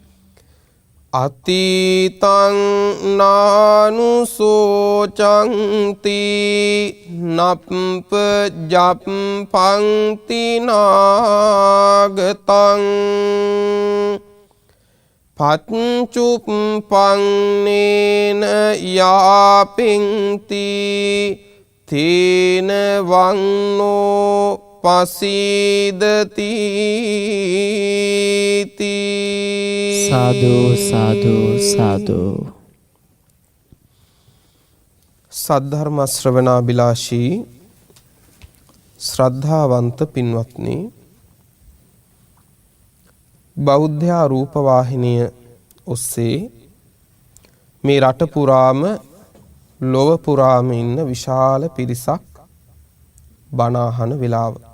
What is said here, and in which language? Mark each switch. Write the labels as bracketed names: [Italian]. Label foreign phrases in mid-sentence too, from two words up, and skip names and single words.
[Pali] අතීතං නානුසෝචන්ති නප්ප ජප්පන්ති නාගතං පච්චුප්පන්නේන යාපින්ති තේන වන්නෝ පසීදති සාදු සාදු සාදු [Sinhala] සද්ධර්ම ශ්‍රවණාබිලාෂී ශ්‍රද්ධාවන්ත පින්වත්නි, බෞද්ධ රූපවාහිනිය ඔස්සේ මේ රට පුරාම ලොව පුරාම ඉන්න විශාල පිරිසක් බණ අහන වෙලාව.